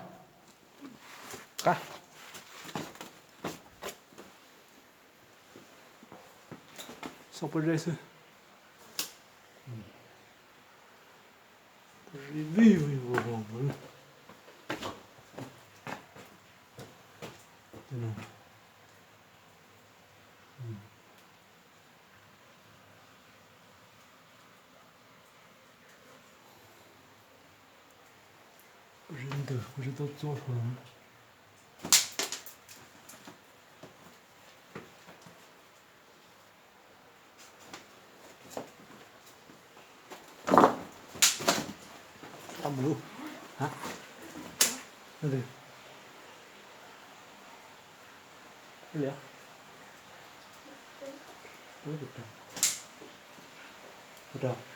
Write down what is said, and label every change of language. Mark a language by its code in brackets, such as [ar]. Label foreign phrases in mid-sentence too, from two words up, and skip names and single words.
[vi] Cá. Sao bữa đây chứ? Review vô. Thế nào? [zh] 人都做出来了。 [vi] Tamu hả? Cái gì? Cái gì? Ủa được rồi. Được rồi.